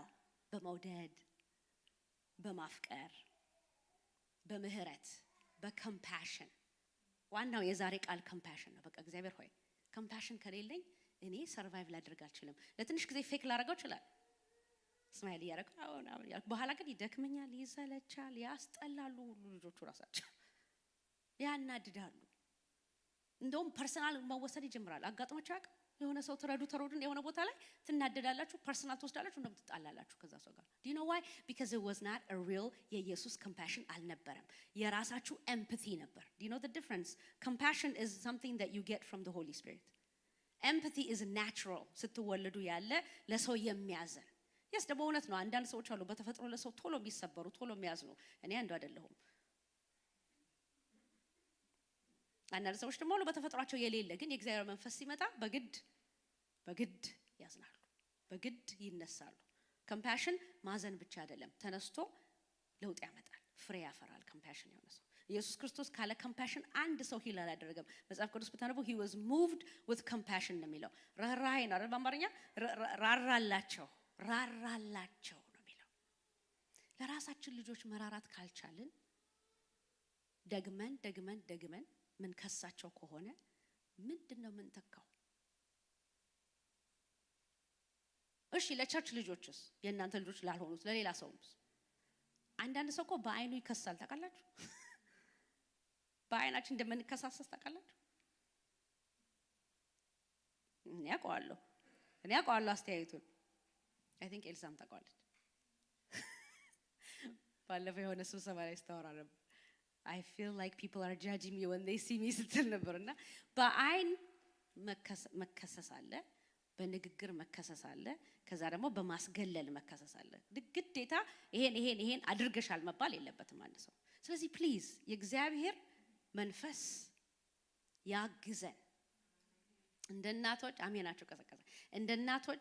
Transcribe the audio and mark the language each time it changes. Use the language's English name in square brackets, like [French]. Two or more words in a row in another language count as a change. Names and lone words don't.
[Amharic] በመውደድ በማፍቀር በምህረት በኮምፓሽን። ዋናው የዛሬ ቃል ኮምፓሽን ነው። በቃ እግዚአብሔር ሆይ ኮምፓሽን ከሌለኝ እኔ ሰርቫይቭ ላደርግ አልችልም። ለትንሽ ጊዜ ፌክ ላደርገው ይችላል፣ ስማይል እያደረኩ በኋላ ግን ይደክመኛል፣ ይሰለቻል፣ ያስጠላሉ ሁሉ ልጆቹ ራሳቸው ያናድዳሉ። እንደውም ፐርሰናል መወሰድ ይጀምራል። አጋጥሟችሁ ያውቃል? የሆነ ሰው ተረዱን የሆነ ቦታ ላይ ትናደዳላችሁ፣ ፐርሰናል ትወስዳላችሁ፣ እንደውም ትጣላላችሁ ከዛ ሰው ጋር። [English] do you know why? because it was not a real የኢየሱስ compassion [Amharic] አልነበረም፣ የራሳችሁ [English] empathy ነበር። do you know the difference? compassion is something that you get from the Holy Spirit. empathy is natural፣ [Amharic] ስትወለዱ ያለ ለሰው የሚያዝን። yes ደግሞ እውነት ነው፣ አንዳንድ ሰዎች አሉ በተፈጥሮ ለሰው ቶሎ የሚሰበሩ ቶሎ የሚያዝኑ። እኔ አንዱ አይደለሁም። አንዳንድ ሰዎች ደግሞ በተፈጥሯቸው የሌለ ግን የእግዚአብሔር መንፈስ ሲመጣ በግድ ያዝናሉ፣ በግድ ይነሳሉ። ኮምፓሽን ማዘን ብቻ አይደለም፣ ተነስቶ ለውጥ ያመጣል፣ ፍሬ ያፈራል። ኮምፓሽን የሆነ ሰው ኢየሱስ ክርስቶስ ካለ ኮምፓሽን አንድ ሰው ሂል አላደረገም። መጽሐፍ ቅዱስ ብታነቡ [English] he was moved with compassion [Amharic] ነው የሚለው። ራራይ ነው አይደል? በአማርኛ ራራላቸው ነው የሚለው። ለራሳችን ልጆች መራራት ካልቻልን ደግመን ምን ከሳቸው ከሆነ ምንድነው ምን ተካው? እሺ ለቸርች ልጆችስ የእናንተ ልጆች ላልሆኑት ለሌላ ሰውስ? አንዳንድ ሰው እኮ በአይኑ ይከሳል ታውቃላችሁ? በአይናችን እንደምንከሳሰስ ታውቃላችሁ? እኔ አውቀዋለሁ አስተያየቱን። [English] I think [Amharic] ኤልሳም ታውቃለች። ባለፈው የሆነ ስብሰባ ላይ ስታወራ ነበር። [English] I feel like people are judging me when they see me [Amharic] ስትል ነበርና በአይን መከሰስ አለ፣ በንግግር መከሰስ አለ፣ ከዛ ደግሞ በማስገለል መከሰስ አለ። ግዴታ ይሄን አድርገሻል መባል የለበትም አንድ ሰው። ስለዚህ ፕሊዝ የእግዚአብሔር መንፈስ ያግዘን። እንደ እናቶች አሜናቸው ቀሰቀሰ። እንደ እናቶች